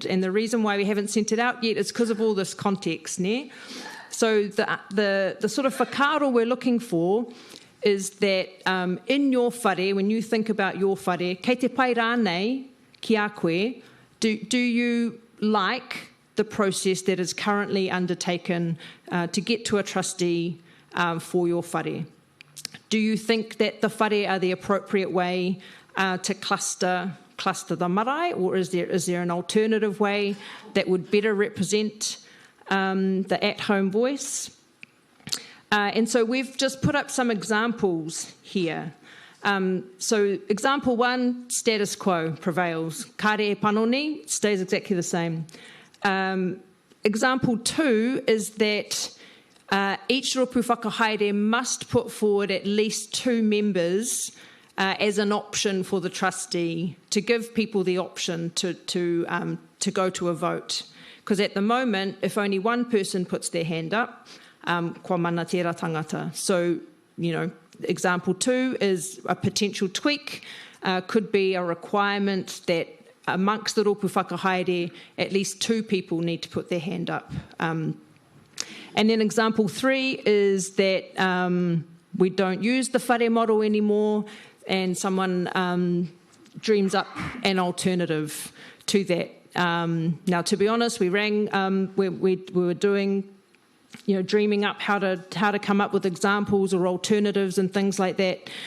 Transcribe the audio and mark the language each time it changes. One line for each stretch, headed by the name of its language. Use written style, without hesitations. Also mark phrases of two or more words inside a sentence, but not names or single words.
English: And the reason why we haven't sent it out yet is because of all this context, ne? So the sort of whakaaro we're looking for is that in your whare, when you think about your whare,
Māori: kei te pai rānei ki a koe,
English: do you like the process that is currently undertaken to get to a trustee for your whare? Do you think that the whare are the appropriate way to cluster the marae, or is there an alternative way that would better represent the at-home voice? And so we've just put up some examples here. So example 1, status quo prevails.
Māori: Kare e panoni
English: stays exactly the same. Example 2 is that each
Māori: rōpū whakahaere
English: must put forward at least 2 members as an option for the trustee, to give people the option to go to a vote. Because at the moment, if only one person puts their hand up,
Māori: kua mana tērā tangata.
English: So, example 2 is a potential tweak, could be a requirement that amongst the
Māori: rōpū whakahaere,
English: at least 2 people need to put their hand up. And then example 3 is that we don't use the whare model anymore, and someone dreams up an alternative to that. Now, to be honest, we rang, we were doing, dreaming up how to come up with examples or alternatives and things like that.